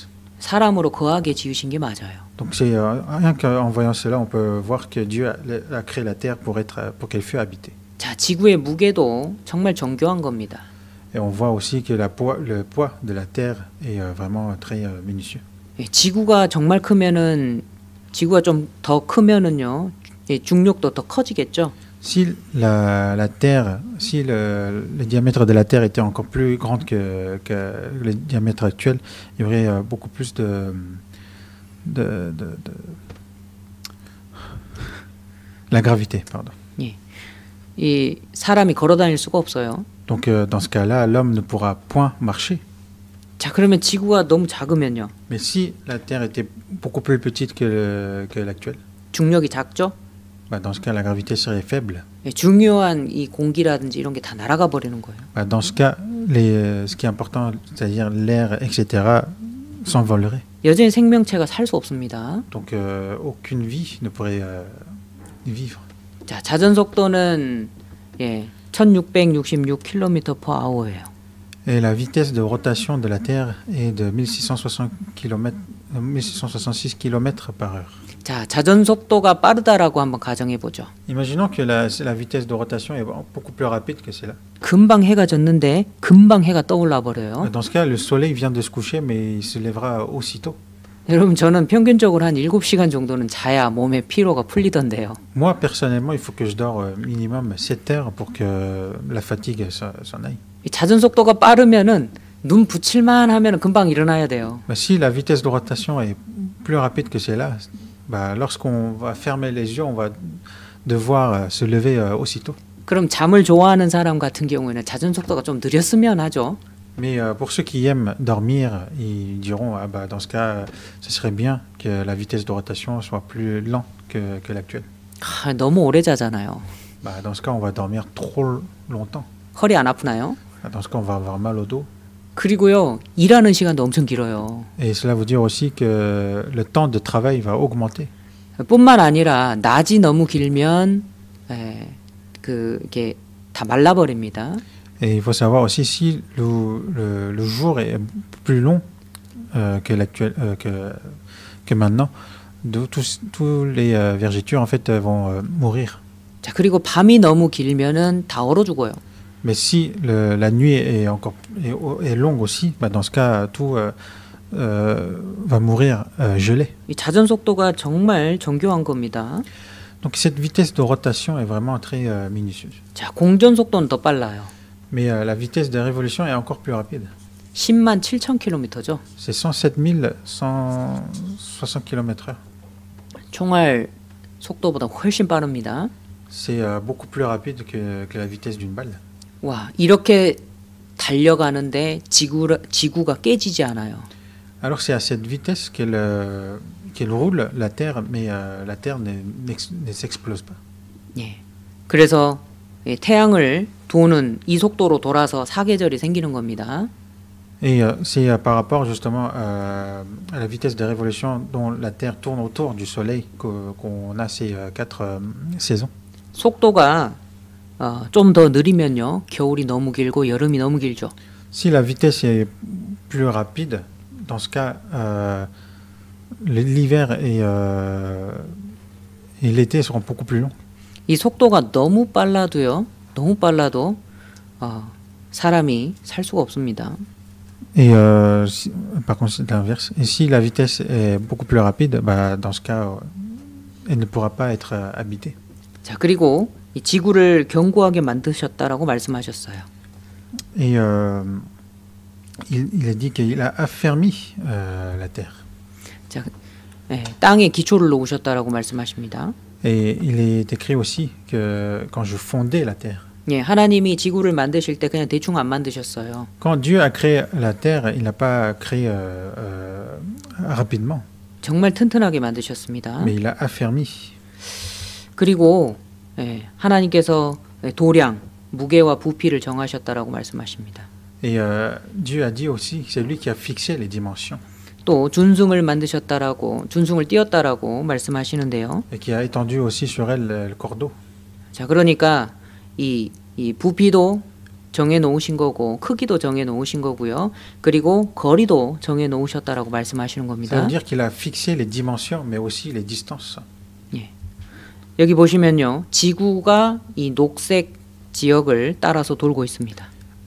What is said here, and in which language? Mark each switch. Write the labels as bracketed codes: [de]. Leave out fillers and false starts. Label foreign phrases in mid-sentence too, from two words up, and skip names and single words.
[ko] 사람으로 거하게 지으신 게 맞아요. [fr] Donc c'est rien qu'en voyant cela, on peut voir que Dieu a créé la terre pour qu'elle fût habitée. [ko] 자, 지구의 무게도 정말 정교한 겁니다. [fr] Et on voit aussi que le poids de la Terre est vraiment très minutieux. [ko] 예, 지구가 정말 크면은 지구가 좀 더 크면은요. 예, 중력도 더 커지겠죠. [fr] Si la Terre, si le diamètre de la Terre était encore plus grand que le diamètre actuel, il y aurait beaucoup plus de la gravité, pardon. [ko] 이 사람이 걸어 다닐 수가 없어요. [fr] Donc dans ce cas-là, l'homme ne pourra point marcher. [ko] 자, 그러면 지구가 너무 작으면요. [fr] Mais si la Terre était beaucoup plus petite que l'actuelle, [ko] 중력이 작죠? [fr] bah, dans ce cas, la gravité serait faible. [ko] 예, 중요한 이 공기라든지 이런 게 다 날아가 버리는 거예요. [fr] Bah, dans ce cas, ce qui est important, c'est-à-dire l'air, etc., s'envolerait. [ko] 여전히 생명체가 살 수 없습니다. [fr] Donc aucune vie ne pourrait vivre. [ko] 자, 자전 속도는 예, 1666km/h예요. [fr] Et la vitesse de rotation de la Terre est de 1666 km par heure. [ko] 자, 자전 속도가 빠르다라고 한번 가정해 보죠. [fr] Imaginons que la vitesse de rotation est beaucoup plus rapide que celle-là. [ko] 금방 해가 졌는데 금방 해가 떠올라 버려요. [fr] Dans ce cas, le soleil vient de se coucher, mais il se lèvera aussitôt. [ko] 여러분, 저는 평균적으로 한 7시간 정도는 자야 몸의 피로가 풀리던데요. [fr] Moi, personnellement, il faut que je dors minimum 7 heures pour que la fatigue s'en aille. [ko] 이 자전 속도가 빠르면은 눈 붙일만 하면은 금방 일어나야 돼요. [fr] Bah, si la vitesse de rotation est plus rapide que celle-là, bah, lorsqu'on va fermer les yeux, on va devoir se lever aussitôt. [ko] 그럼 잠을 좋아하는 사람 같은 경우에는 자전 속도가 좀 느렸으면 하죠. [fr] Mais pour ceux qui aiment dormir, ils diront ah, bah, dans ce cas, ce serait bien que la vitesse de rotation soit plus lente que l'actuelle. [ko] 아, 너무 오래 자잖아요. [fr] Bah, dans ce cas, on va dormir trop longtemps. [ko] 허리 안 아프나요? [fr] Dans ce cas, on va avoir mal au dos. [ko] 그리고요, 일하는 시간도 엄청 길어요. [fr] Et cela veut dire aussi que le temps de travail va augmenter. [ko] 뿐만 아니라 낮이 너무 길면 이게 다 말라버립니다. [fr] Et il faut savoir aussi si le jour est plus long que maintenant, tous les vergetures en fait vont mourir. [ko] 자, 그리고 밤이 너무 길면은 다 얼어 죽어요. [fr] Mais si la nuit est longue aussi, bah dans ce cas tout va mourir gelé. [ko] 이 자전 속도가 정말 정교한 겁니다. [fr] Donc cette vitesse de rotation est vraiment très minutieuse. [ko] 자, 공전 속도는 더 빨라요. [fr] Mais la vitesse de révolution est encore plus rapide. [ko] 10만 7천 km죠. [fr] C'est 107 160 km/h. [ko] 총알 속도보다 훨씬 빠릅니다. [fr] C'est beaucoup plus rapide que la vitesse d'une balle. [ko] 와, 이렇게 달려가는데 지구가 깨지지 않아요. [fr] Alors c'est à cette vitesse qu'elle roule la Terre, mais la Terre ne s'explose pas. [ko] 예. 그래서 태양을 도는 이 속도로 돌아서 사계절이 생기는 겁니다. [fr] Et c'est par rapport justement à la vitesse de révolution dont la Terre tourne autour du Soleil qu'on a ces 4 saisons. [ko] 속도가 좀 더 느리면요, 겨울이 너무 길고 여름이 너무 길죠. [fr] Si la vitesse est plus rapide, dans ce cas, l'hiver et l'été seront beaucoup plus longs. [ko] 이 속도가 너무 빨라도 사람이 살 수가 없습니다. [fr] Et par contre, c'est l'inverse. Et si la vitesse est beaucoup plus rapide, bah, dans ce cas, elle ne pourra pas être habitée. [ko] 자, 그리고 이 지구를 견고하게 만드셨다라고 말씀하셨어요. [fr] Et il a dit qu'il a affermi la terre. [ko] 자, 땅에 기초를 놓으셨다라고 말씀하십니다. [fr] Et il est écrit aussi que quand je fondais la terre. [ko] 예, 하나님이 지구를 만드실 때 그냥 대충 안 만드셨어요. [fr] Quand Dieu a créé la terre, il n'a pas créé rapidement. [ko] 정말 튼튼하게 만드셨습니다. [fr] Mais il a affermi. [ko] 그리고 하나님께서 도량, 무게와 부피를 정하셨다라고 말씀하십니다. [fr] Et Dieu a dit aussi que c'est lui qui a fixé les dimensions. [ko] 또 준승을 만드셨다라고, 준승을 띄었다라고 말씀하시는데요. [fr] Et qui a étendu aussi sur elle le cordeau. [ko] 자, 그러니까 이 부피도 정해 놓으신 거고 크기도 정해 놓으신 거고요. 그리고 거리도 정해 놓으셨다라고 말씀하시는 [fr] Ça [ko] 겁니다. [fr] veut dire qu'il a fixé les dimensions, mais aussi les distances. [ko] 예. 여기 보시면요, 지구가 이 녹색 지역을 따라서 돌고 있습니다.